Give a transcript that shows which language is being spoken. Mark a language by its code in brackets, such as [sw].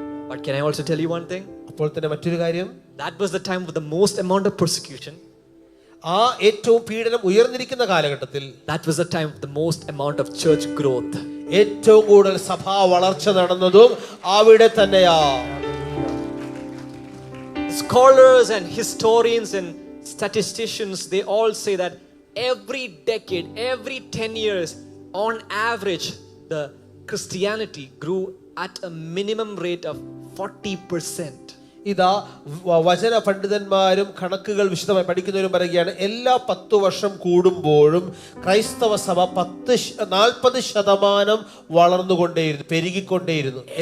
[en] But can I also tell you one thing? [ml] അപ്പോൾ തന്നെ മറ്റൊരു കാര്യം, [en] That was the time with the most amount of persecution. [ml] ആ ഏറ്റവും പീഡനം ഉയർന്നിരിക്കുന്ന കാലഘട്ടത്തിൽ [en] That was the time with the most amount of church growth. [ml] ഏറ്റവും കൂടുതൽ സഭാ വളർച്ച നടന്നതും അവിടെ തന്നെയാ. [en] Scholars and historians and statisticians, they all say that every decade, every 10 years, on average, the Christianity grew at a minimum rate of 40%. [ml] ഇതാ വചന പണ്ഡിതന്മാരും കണക്കുകൾ വിശദമായി പഠിക്കുന്നവരും പറയുകയാണ്, എല്ലാ 10 വർഷം കൂടുമ്പോഴും ക്രൈസ്തവ സഭ 40% വളർന്നുകൊണ്ടേയിരുന്നു, പെരുകിക്കൊണ്ടേയിരുന്നു.